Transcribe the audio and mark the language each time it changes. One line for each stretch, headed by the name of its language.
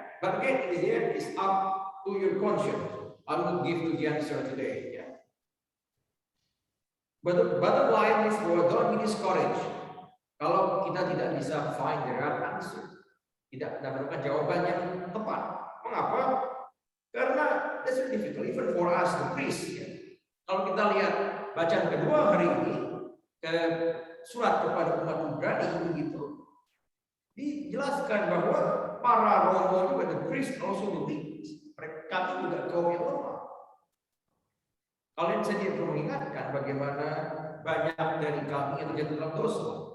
English: But again, in the end, it's up to your conscience. I will give you the answer today. Yeah. But the bottom line is, don't be discouraged.
Indonesian: Kalau kita tidak bisa
English: find the right answer,
Indonesian: tidak menemukan jawaban yang tepat. Mengapa? Karena
English: that's very difficult, even for us, the priest.
Indonesian: Ya. Kalau kita lihat bacaan kedua hari ini, ke surat kepada umat Ibrani begitu, dijelaskan bahwa para romo juga,
English: the priest also believe,
Indonesian: kami juga kaum yang lemah. Kalian saja perlu mengingatkan bagaimana banyak dari kami yang terjatuh dalam dosa.